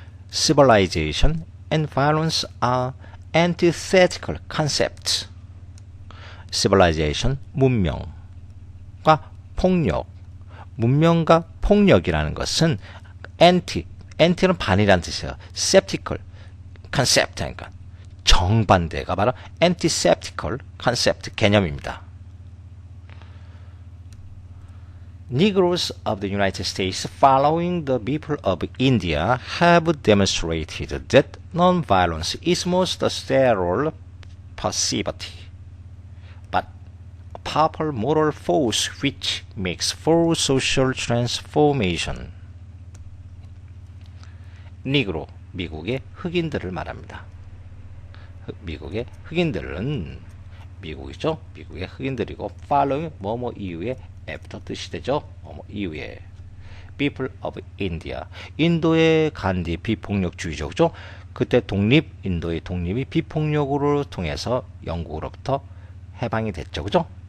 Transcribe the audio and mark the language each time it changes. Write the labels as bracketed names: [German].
[English] civilization and violence are antithetical concepts. [Korean] civilization, 문명과 폭력. 문명과 폭력이라는 것은 anti는 반이라는 뜻이에요. septical, concept 하니까 정반대가 바로 antiseptical concept 개념입니다. [English] Negroes of the United States following the people of India have demonstrated that nonviolence is most a sterile passivity, but a powerful moral force which makes for social transformation. [Korean] 니그로, 미국의 흑인들을 말합니다. 미국의 흑인들은 미국이죠. 미국의 흑인들이고 following 뭐뭐 이후에 after 뜻이 되죠. 뭐뭐 이후에 people of India. 인도의 간디 비폭력주의죠. 그죠? 그때 인도의 독립이 비폭력으로 통해서 영국으로부터 해방이 됐죠. 그죠?